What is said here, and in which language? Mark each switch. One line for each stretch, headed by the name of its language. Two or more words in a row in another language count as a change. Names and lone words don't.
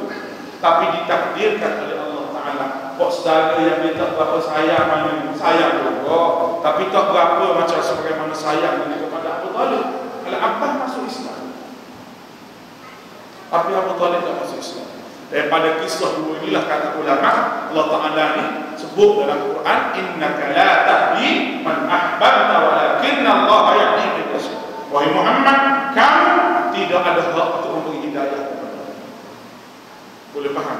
Malay: Tapi ditakdirkan oleh
Arabic: الله تعالى
Malay: kok saudara yang dia tak berapa sayang mana sayang juga, tapi tak berapa macam sebagaimana sayang dia kepada Abu Talib. Al-Abbas masuk Islam, tapi Abu Talib tak masuk Islam. Daripada kisah dua inilah kata ulama,
Arabic: الله تعالى
Malay: ni sebut dalam Quran,
Arabic: إنك لا تهدي من أحببت ولكن الله يهدي من يشاء.
Malay: Wahai Muhammad, kamu tidak ada hak untuk memberi hidayah kepada Allah. Boleh faham?